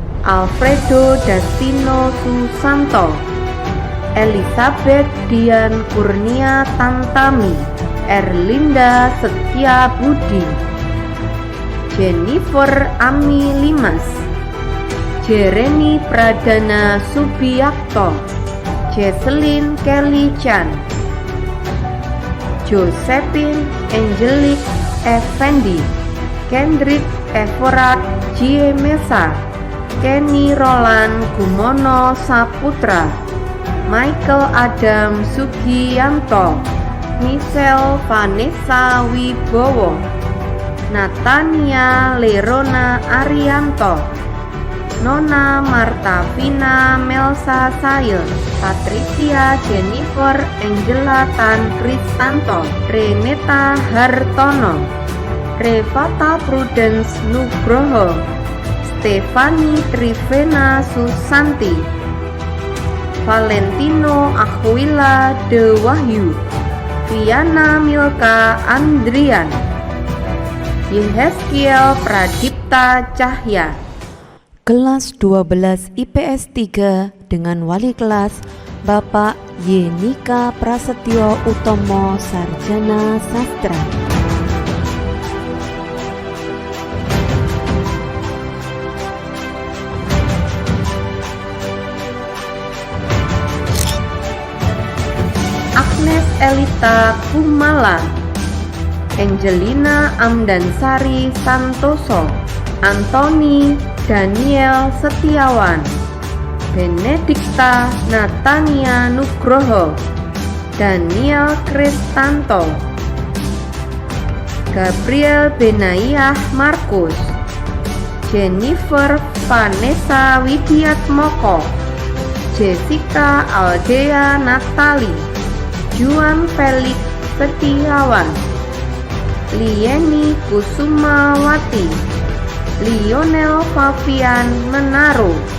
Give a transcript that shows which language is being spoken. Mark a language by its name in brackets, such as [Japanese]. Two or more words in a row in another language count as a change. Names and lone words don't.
[Indonesian] Alfredo Dastino Susanto, Elizabeth Dian Kurnia Tantami, Erlinda Setia Budi, Jennifer Ami Limas, Jeremy Pradana Subiakto, Jesselyn Kelly Chan, Josephine Angelique Effendi, Kendrick Everard Jiemesa, Kenny Roland Gumono Saputra, Michael Adam Sugiyanto, Michelle Vanessa Wibowo, Natania Lerona Arianto, Nona Marta Vina Melsa Sail, Patricia Jennifer Angela Tan Kristanto, Reneta Hartono, Revata Prudence Nugroho, Stefani Trivena Susanti, Valentino Aquila De Wahyu, Viana Milka Andrian, Yehezkiel Pradipta Cahya. Kelas 12 IPS 3 dengan wali kelas Bapak Yenika Prasetyo Utomo Sarjana Sastra. Agnes Elita Kumala, Angelina Amdansari Santoso, Anthony Daniel Setiawan, Benedikta Natania Nugroho, Daniel Kristanto, Gabriel Benayah Markus, Jennifer Vanessa Widiatmoko, Jessica Aldea Natali, Juan Felix Setiawan, Lieni Kusumawati, Lionel Fabian Menaro,